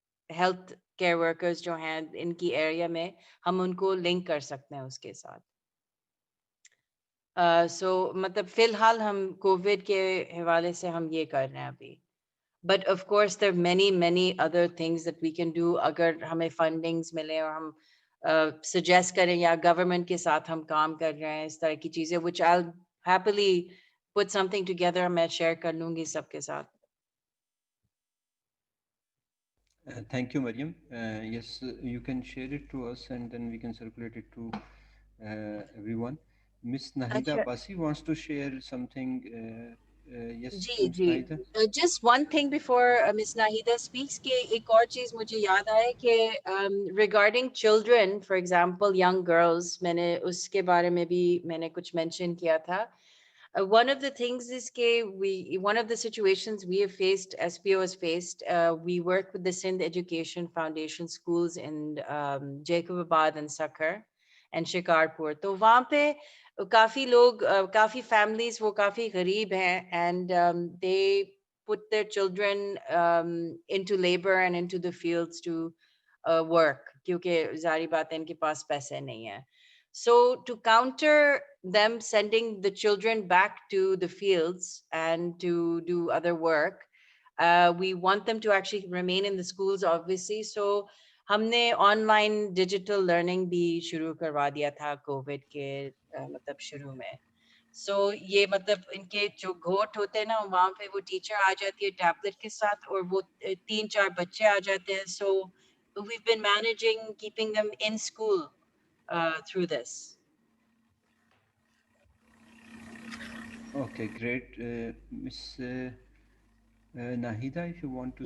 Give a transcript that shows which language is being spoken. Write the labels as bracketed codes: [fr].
[hi] health care workers जो हैं इनकी area में हम उनको link कर सकते हैं उसके साथ सो मतलब फिलहाल हम कोविड के हवाले से हम ये कर रहे हैं अभी [en] but of course there many other things that we can do [hi] अगर हमें फंडिंग्स मिले और हम सजेस्ट करें या गवर्नमेंट के साथ हम काम कर रहे हैं इस तरह की चीजें [en] which I'll happily put something together [hi] मैं शेयर कर लूंगी सबके साथ [en] Thank you, Mariam. Yes, you can share it to us and then we can circulate it to everyone. Miss Nahida Abbasi wants to share something. Yes, Miss Nahida. Just one thing before Miss Nahida speaks [hi] कि एक और चीज मुझे याद आया कि [en] regarding children, for example, young girls, [hi] मैंने उसके बारे में भी मैंने कुछ mention किया था. [en] One of the things is one of the situations we have faced, SPO has faced, we work with the Sindh Education Foundation schools in Jacobabad and Sakhar and Shikarpur. [hi] तो वहाँ पे काफी लोग काफी families वो काफी गरीब हैं [en] and they put their children into labor and into the fields to work [hi] क्योंकि ज़ाहिर बात है इनके पास पैसे नहीं है. [en] So to counter them sending the children back to the fields and to do other work, we want them to actually remain in the schools, obviously. [hi] So हमने online digital learning भी शुरू करवा दिया था कोविड के मतलब शुरू में. So ये मतलब इनके जो घोट होते हैं ना वहाँ पे वो टीचर आ जाती है टैबलेट के साथ और वो 3-4 बच्चे आ जाते हैं. [en] So we've been managing keeping them in school through this. Okay, great. Miss Nahida, if you want to